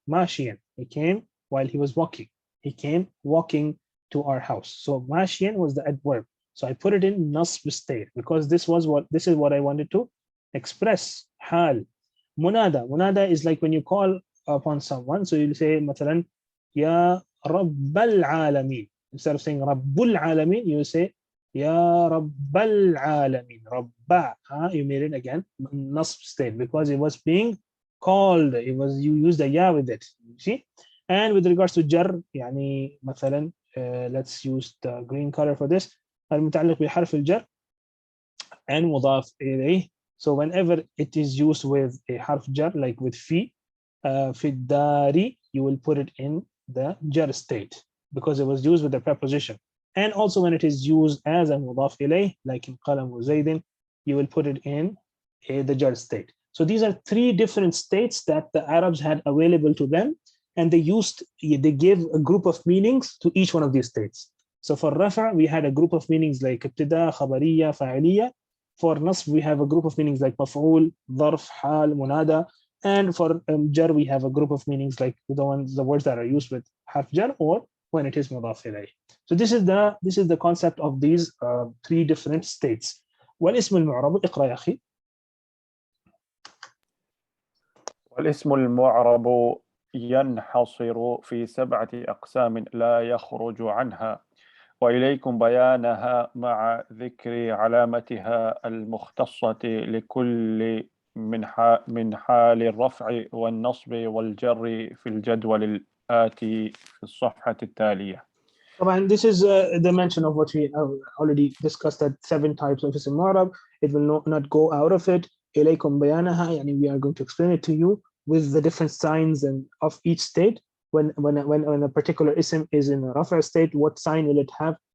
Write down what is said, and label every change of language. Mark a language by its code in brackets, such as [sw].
[ar] ماشيا. [en] He came while he was walking. He came walking to our house. So ماشيا was the adverb. So I put it in nasb state because this is what I wanted to express. Hal. Munada. Munada is like when you call upon someone. So you'll say [ar] مثلا يا رب العالمين. [en] Instead of saying Rabbul Alamin, you say Ya Rabbal Alamin. Rabba. You made it again nasb state because it was being called. You used the ya with it. You see? And with regards to jar, [ar] يعني مثلا [en] let's use the green color for this. [ar] المتعلق بحرف الجر [en] and [ar] مضاف إليه. [en] So whenever it is used with a harf jar, like with fi, [ar] في الدار, [en] you will put it in the jar state, because it was used with the preposition. And also when it is used as a mudaf ilayh, like in qalam zaydin, you will put it in the jar state. So these are three different states that the Arabs had available to them, and they gave a group of meanings to each one of these states. So for rafa, we had a group of meanings like ibtida, khabariya, fa'iliya. For nasb, we have a group of meanings like maf'ul, dharf, hal, munada. And for jar, we have a group of meanings like the words that are used with harf jar or when it is mudaf ilayh. So this is the concept of these three different states. [ar] والاسم المعرب اقرأ يا أخي. والاسم المعرب ينحصر في 7 أقسام لا يخرج عنها، وإليكم بيانها مع ذكر علامتها المختصة لكل من حال الرفع والنصب والجر في الجدول الآتي في الصفحة التالية. [en] And this is the mention of what we already discussed, that 7 types of ism mu'rab. It will not go out of it. [ar] إليكم بيانها, [en] and we are going to explain it to you. with the different signs and of each state. When a particular ism is in a rafa state, what sign will it have?